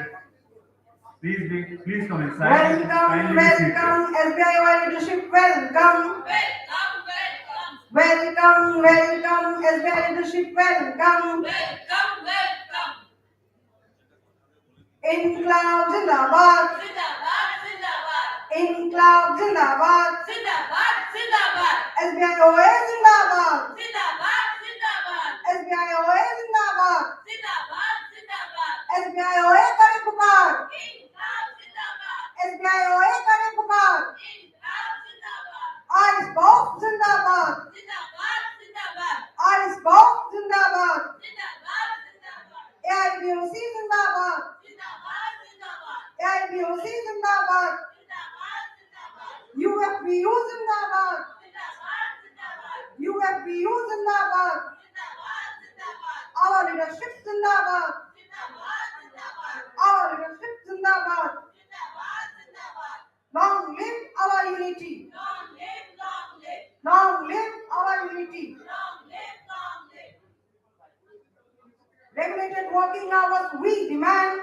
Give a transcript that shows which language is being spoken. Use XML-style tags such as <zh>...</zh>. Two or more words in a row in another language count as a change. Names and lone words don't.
<en>Please come inside. welcome, Kindly be seated. welcome, SBIOA leadership welcome, Welcome, welcome. welcome, welcome, SBIOA leadership welcome, Welcome, welcome.</en> <hi>इंक़िलाब ज़िंदाबाद, ज़िंदाबाद, ज़िंदाबाद. इंक़िलाब ज़िंदाबाद, ज़िंदाबाद, ज़िंदाबाद. SBIOA Zindabad, ज़िंदाबाद, ज़िंदाबाद. SBIOA Zindabad, ज़िंदाबाद, ज़िंदाबाद. SBIOA करे पुकार, इंक़िलाब ज़िंदाबाद. SBIOA करे पुकार, इंक़िलाब ज़िंदाबाद. Azbop Zindabad, ज़िंदाबाद, ज़िंदाबाद. Azbop Zindabad, ज़िंदाबाद, ज़िंदाबाद. AIBOC Zindabad, ज़िंदाबाद, ज़िंदाबाद. AIBOC Zindabad, ज़िंदाबाद, ज़िंदाबाद. UFPU Zindabad, ज़िंदाबाद, ज़िंदाबाद. UFPU Zindabad, ज़िंदाबाद, ज़िंदाबाद.</hi> <en>our Our leadership Zindabad. Our leadership Zindabad. Long live our unity. Long live our unity. Regulated working hours we demand.</en>